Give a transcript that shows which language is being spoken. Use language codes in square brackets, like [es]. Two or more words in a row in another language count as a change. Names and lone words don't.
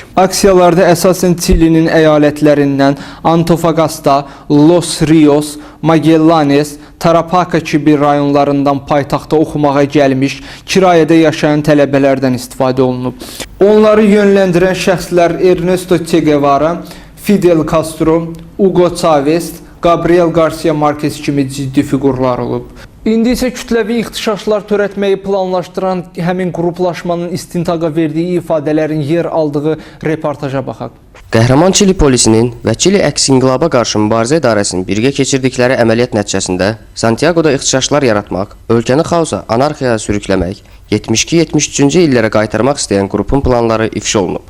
[az] Aksiyalarda əsasən Çilinin əyalətlərindən Antofagasta, Los Rios, Magellanes, Tarapacá kimi rayonlarından paytaxta oxumağa gəlmiş, kirayədə yaşayan tələbələrdən istifadə olunub. Onları yönləndirən şəxslər Ernesto Che Guevara, Fidel Castro, Hugo Chavez, Gabriel Garcia Marquez kimi ciddi fiqurlar olub. İndi isə kütləvi ixtişaşlar törətməyi planlaşdıran həmin qruplaşmanın istintaqa verdiyi ifadələrin yer aldığı reportaja baxaq. Qəhrəman Çili polisinin və Çili əks inqilaba qarşı mübarizə idarəsinin birgə keçirdikləri əməliyyat nəticəsində Santiago'da ixtişaşlar yaratmaq, ölkəni xaosa, anarxiyaya sürükləmək, 72-73-cü illərə qaytarmaq istəyən qrupun planları ifşa olunub.